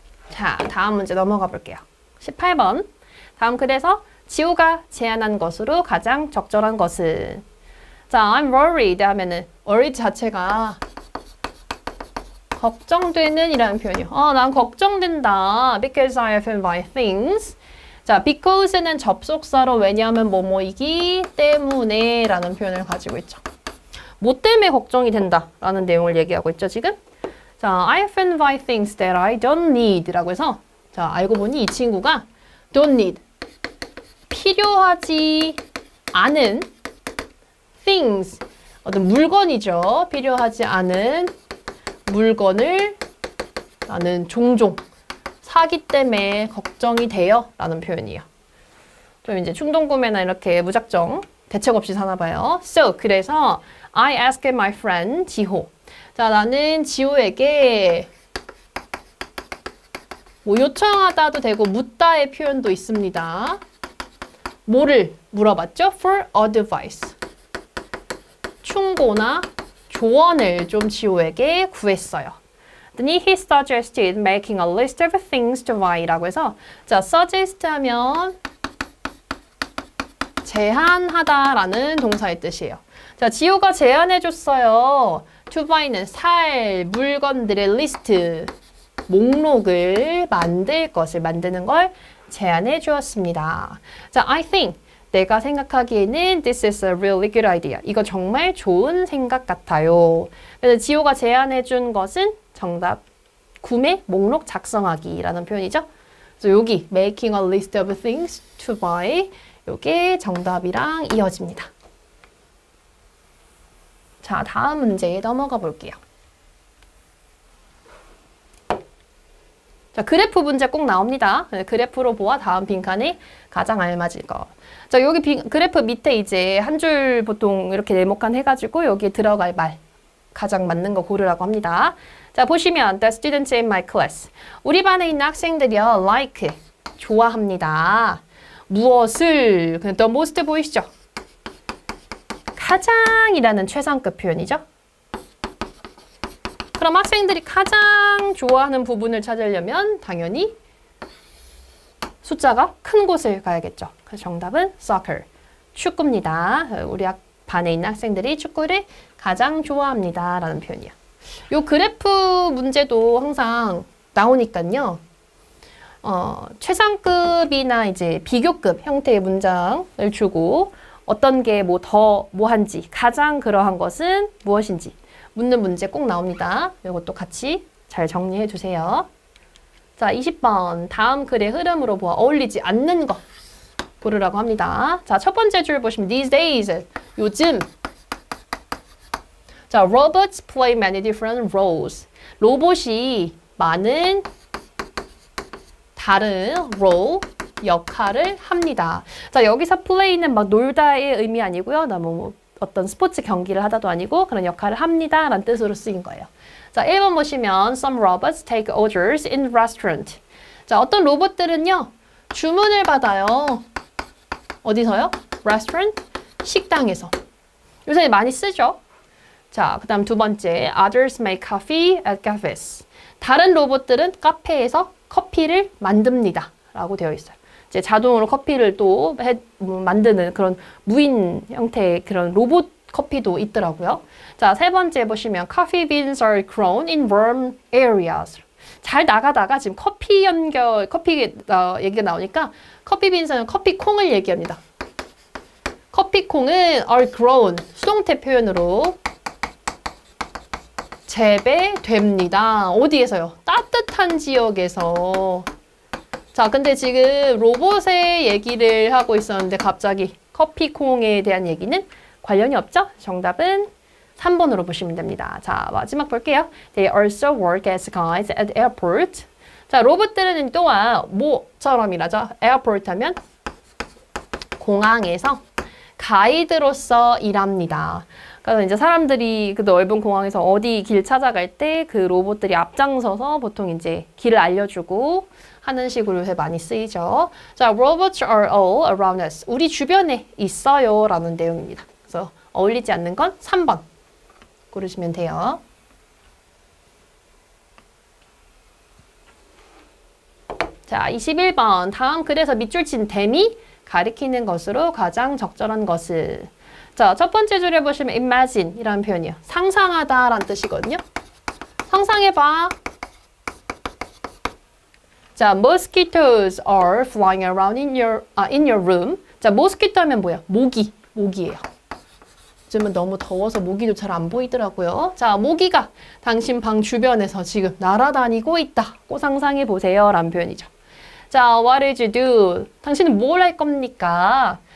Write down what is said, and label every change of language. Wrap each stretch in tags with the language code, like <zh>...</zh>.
<ko>자, 다음 문제 넘어가 볼게요. 18번. 다음 글에서 지호가 제안한 것으로 가장 적절한 것은? 자,</ko> <en>I'm worried</en> <ko>하면은 worried 자체가 걱정되는 이라는 표현이요. 난 걱정된다.</ko> <en>Because I have my things.</en> <ko>자, because는 접속사로 왜냐하면 뭐뭐이기 때문에 라는 표현을 가지고 있죠. 뭐 때문에 걱정이 된다 라는 내용을 얘기하고 있죠, 지금? 자,</ko> <en>I have my things that I don't need</en> <ko>라고 해서 자, 알고 보니 이 친구가 don't need 필요하지 않은 things 어떤 물건이죠. 필요하지 않은 물건을 나는 종종 사기 때문에 걱정이 돼요 라는 표현이에요. 좀 이제 충동구매나 이렇게 무작정 대책 없이 사나 봐요.</ko> <en>So,</en> <ko>그래서</ko> <en>I asked my friend 지호.</en> <ko>자, 나는 지호에게 뭐 요청하다도 되고 묻다의 표현도 있습니다. 뭐를 물어봤죠?</ko> <en>For advice.</en> <ko>충고나 조언을 좀 지호에게 구했어요.</ko> <en>Then he suggested making a list of things to buy</en> <ko>라고 해서 자, suggest 하면 제안하다라는 동사의 뜻이에요. 자, 지호가 제안해줬어요.</ko> <en>to buy</en> <ko>는 살 물건들의 리스트, 목록을 만드는 걸 제안해 주었습니다.</ko> <en>자, I think</en> <ko>내가 생각하기에는</ko> <en>this is a really good idea.</en> <ko>이거 정말 좋은 생각 같아요. 그래서 지호가 제안해 준 것은 정답 구매 목록 작성하기라는 표현이죠. 그래서 여기</ko> <en>making a list of things to buy</en> <ko>이게 정답이랑 이어집니다. 자, 다음 문제에 넘어가 볼게요. 자, 그래프 문제 꼭 나옵니다. 그래프로 보아 다음 빈칸에 가장 알맞을 거. 자, 여기 그래프 밑에 이제 한 줄 보통 이렇게 네모칸 해가지고 여기에 들어갈 말 가장 맞는 거 고르라고 합니다. 자, 보시면</ko> <en>the students in my class.</en> <ko>우리 반에 있는 학생들이요.</ko> <en>like</en> <ko>좋아합니다. 무엇을</ko> <en>the most</en> <ko>보이시죠? 가장이라는 최상급 표현이죠. 그럼 학생들이 가장 좋아하는 부분을 찾으려면 당연히 숫자가 큰 곳을 가야겠죠. 그래서 정답은 soccer, 축구입니다. 우리 반에 있는 학생들이 축구를 가장 좋아합니다. 라는 표현이야. 요 그래프 문제도 항상 나오니까요. 최상급이나 이제 비교급 형태의 문장을 주고 어떤 게 뭐한지, 가장 그러한 것은 무엇인지 묻는 문제 꼭 나옵니다. 이것도 같이 잘 정리해 주세요. 자, 20번. 다음 글의 흐름으로 보아 어울리지 않는 것 고르라고 합니다. 자, 첫 번째 줄 보시면 these days, 요즘.</ko> <en>자, robots play many different roles.</en> <ko>로봇이 많은 다른 role, 역할을 합니다. 자, 여기서 play는 막 놀다의 의미 아니고요. 뭐 어떤 스포츠 경기를 하다도 아니고 그런 역할을 합니다. 라는 뜻으로 쓰인 거예요.</ko> <en>자, 1번 보시면 some robots take orders in restaurant.</en> <ko>자, 어떤 로봇들은요. 주문을 받아요. 어디서요? restaurant? 식당에서. 요새 많이 쓰죠?</ko> <en>자, 그 다음 두 번째 Others make coffee at cafes.</en> <ko>다른 로봇들은 카페에서 커피를 만듭니다. 라고 되어 있어요. 이제 자동으로 커피를 또 만드는 그런 무인 형태의 그런 로봇 커피도 있더라고요.</ko> <en>자, 세 번째 보시면 coffee beans are grown in warm areas.</en> <ko>잘 나가다가 지금 커피 얘기가 나오니까 커피 빈스는 커피 콩을 얘기합니다. 커피 콩은</ko> <en>are grown</en> <ko>수동태 표현으로 재배됩니다. 어디에서요? 따뜻한 지역에서. 자, 근데 지금 로봇의 얘기를 하고 있었는데 갑자기 커피콩에 대한 얘기는 관련이 없죠? 정답은 3번으로 보시면 됩니다. 자, 마지막 볼게요.</ko> <en>They also work as guides at airport.</en> <ko>자, 로봇들은 또한 뭐처럼이라죠? 에어포트 하면 공항에서 가이드로서 일합니다. 그래서 이제 사람들이 그 넓은 공항에서 어디 길 찾아갈 때 그 로봇들이 앞장서서 보통 이제 길을 알려주고 하는 식으로 요새 많이 쓰이죠.</ko> <en>자, robots are all around us.</en> <ko>우리 주변에 있어요 라는 내용입니다. 그래서 어울리지 않는 건 3번 고르시면 돼요. 자, 21번. 다음 글에서 밑줄 친 댐이 가리키는 것으로 가장 적절한 것을. 자, 첫 번째 줄에 보시면 imagine 이라는 표현이요. 상상하다 라는 뜻이거든요. 상상해봐.</ko> <en>자, mosquitoes are flying around in your room.</en> <ko>자, mosquito 하면 뭐야? 모기예요. 요즘은 너무 더워서 모기도 잘 안 보이더라고요. 자, 모기가 당신 방 주변에서 지금 날아다니고 있다고 상상해 보세요 라는 표현이죠. 자,</ko> <en>what did you do?</en> <ko>당신은 뭘 할 겁니까?</ko>